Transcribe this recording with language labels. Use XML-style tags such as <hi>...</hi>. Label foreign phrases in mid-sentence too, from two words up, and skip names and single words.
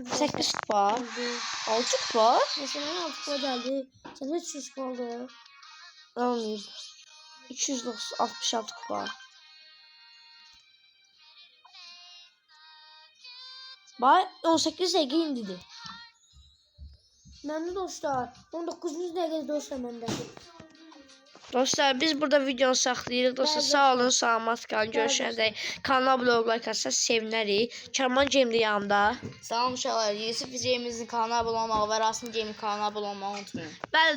<tr>8 kupa. 6 kupa. Mesela 6 kupa geldi. Sen 300 kupa oldu. Almayayım. 266 kupa. Bak 18 dakika indiydi.</tr> <az>Məndə dostlar 19. dəqiqədə dostlar məndə. Dostlar biz burada videonu saxlayırıq. Dostlar sağ olun, salamat qalın. Görüşənə dək. Kanala abunə olursanız sevinərik. Kərman Game də yanımda. Salam uşaqlar, Yusuf Cemizin kanalına abunə olmağı və Rasim Cem'in kanalına abunə olmağı unutmayın.</az>